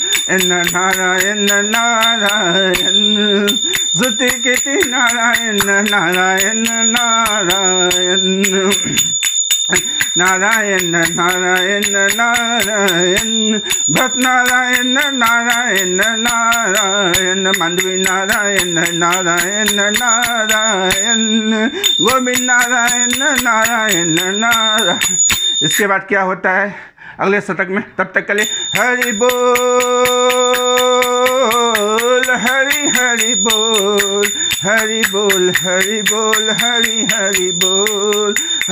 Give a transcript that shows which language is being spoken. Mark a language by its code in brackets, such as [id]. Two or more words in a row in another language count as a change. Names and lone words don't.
[hi] नारायण नारायण, श्रुति कीर्ति नारायण नारायण नारायण, नारायण नारायण नारायण, भक्त नारायण नारायण नारायण, मांडवी नारायण नारायण नारायण, गोविंद नारायण नारायण नारायण। इसके बाद क्या होता है, अगले शतक में। तब तक के लिए हरि बोल, हरि हरि बोल, हरि बोल, हरि बोल, हरि हरि बोल,